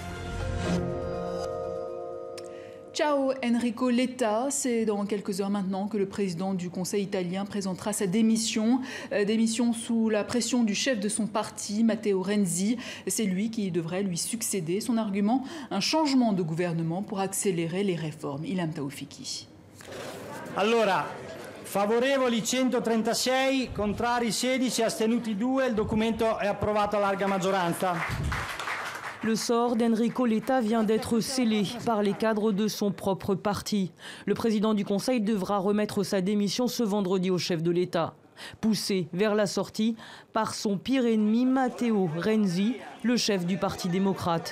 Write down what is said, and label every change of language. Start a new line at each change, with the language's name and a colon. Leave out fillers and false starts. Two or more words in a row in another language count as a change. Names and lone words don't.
French: Ciao Enrico Letta, c'est dans quelques heures maintenant que le président du Conseil italien présentera sa démission. Démission sous la pression du chef de son parti, Matteo Renzi. C'est lui qui devrait lui succéder. Son argument, un changement de gouvernement pour accélérer les réformes. Ilham Taoufiki.
Italian: Allora, favorevoli 136, contrari 16, astenuti 2. Il documento è approvato a larga maggioranza.
French: Le sort d'Enrico Letta vient d'être scellé par les cadres de son propre parti. Le président du Conseil devra remettre sa démission ce vendredi au chef de l'État. Poussé vers la sortie par son pire ennemi Matteo Renzi, le chef du Parti démocrate.